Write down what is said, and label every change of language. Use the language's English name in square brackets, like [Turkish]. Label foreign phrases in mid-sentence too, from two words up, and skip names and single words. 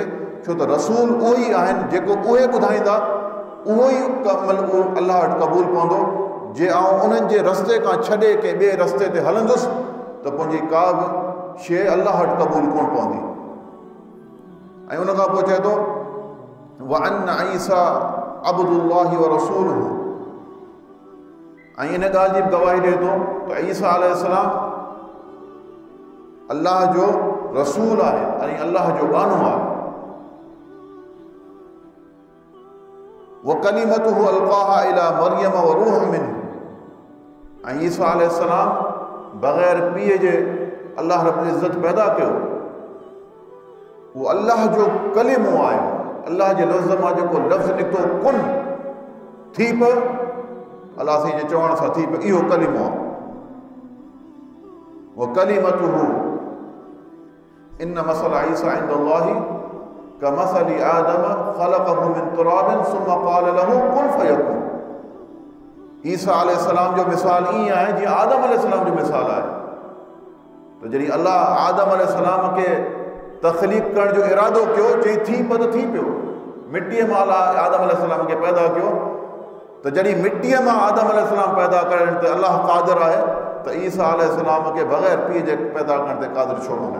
[Sindhi] छो त रसूल उहे ई आहिनि जेको उहे ॿुधाईंदा उहो ई अमल उहो अलाह वटि क़बूल पवंदो। जे आउं उन्हनि जे रस्ते खां छॾे के ॿिए रस्ते ते हलंदुसि त मुंहिंजी का बि शइ अलाह वटि क़बूल कोन पवंदी। [Arabic] ऐं उन खां पोइ चए थो وأن عيسى عبد الله ورسوله, [Sindhi] ऐं इन ॻाल्हि जी बि गवाही ॾिए थो त ईसा अलैहिस्सलाम अल्लाह जो रसूल आहे ऐं अल्लाह जो गानो आहे। [Arabic] وكلمته ألقاها إلى مريم وروح منه, [Sindhi] ऐं ईसा अलैहिस्सलाम बग़ैर पीउ जे अल्लाह रब्बुल इज़्ज़त पैदा कयो, उहो अल्लाह जो कलिमो आहे। अल्लाह जे लफ़्ज़ मां जेको लफ़्ज़ निकितो कुन थी पियो, अल्लाह साईं जे चवण सां थी पियो, इहो कलिमो आहे। [Arabic] وكلمته إن مثل عيسى عند الله كمثل آدم خلقه من تراب ثم قال له كن فيكون. [Sindhi] ईसा अलैहिस्सलाम जो मिसाल ईअं आहे जीअं आदम अलैहिस्सलाम जो मिसाल आहे। त जॾहिं अल्लाह आदम अलैहिस्सलाम खे तख़लीक़ करण जो इरादो कयो, चई थी पियो त थी पियो। मिटीअ मां अल्लाह आदम अलैहिस्सलाम खे पैदा कयो, त जॾहिं मिटीअ मां आदम अलैहिस्सलाम पैदा करण ते अल्लाह क़ादिर आहे, त ईसा अलैहिस्सलाम खे बग़ैर पीउ जे पैदा करण ते क़ादिर छो कोन्हे।